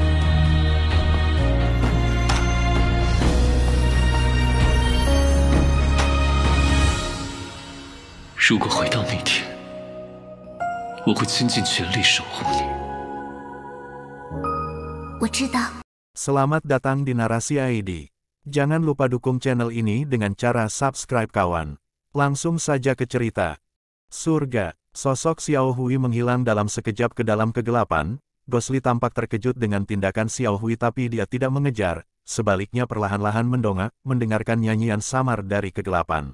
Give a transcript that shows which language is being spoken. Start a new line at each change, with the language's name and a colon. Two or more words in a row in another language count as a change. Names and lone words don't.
Chinese: 如果回到那天，我会倾尽全力守护你。我知道。
Indonesian: Selamat datang di Narasi ID. Jangan lupa dukung channel ini dengan cara subscribe kawan. Langsung saja ke cerita. Surga, sosok Xiao Hui menghilang dalam sekejap ke dalam kegelapan. Gosli tampak terkejut dengan tindakan Xiao Hui tapi dia tidak mengejar, sebaliknya perlahan-lahan mendongak, mendengarkan nyanyian samar dari kegelapan.